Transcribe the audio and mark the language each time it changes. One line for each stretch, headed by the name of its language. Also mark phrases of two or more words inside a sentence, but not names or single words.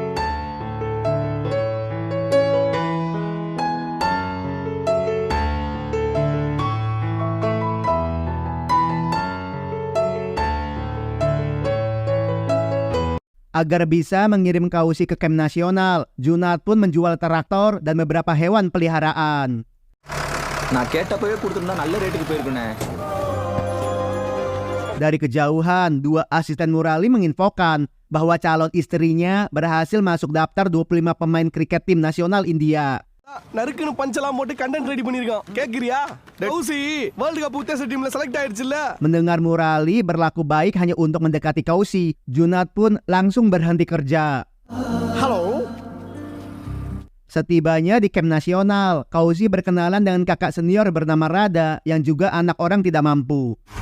Indonesian: Agar bisa mengirim Kausi ke camp nasional, Junad pun menjual traktor dan beberapa hewan peliharaan. Dari kejauhan, dua asisten Murali menginfokan bahwa calon istrinya berhasil masuk daftar 25 pemain kriket tim nasional India.
Tamil: நறுக்குன்னு பஞ்செல்லாம் போட்டு
English: content ready
Tamil: பண்ணிருக்கான். கேக்குறியா? கௌசி வேர்ல்ட் கப் உத்தேச டீம்ல செலக்ட் ஆயிடுச்சுல்ல.
Indonesian: Mendengar Murali berlaku baik hanya untuk mendekati Kausi, Junad pun langsung berhenti kerja. Halo. Setibanya di camp nasional, Kausi berkenalan dengan kakak senior bernama Rada yang juga anak orang tidak mampu.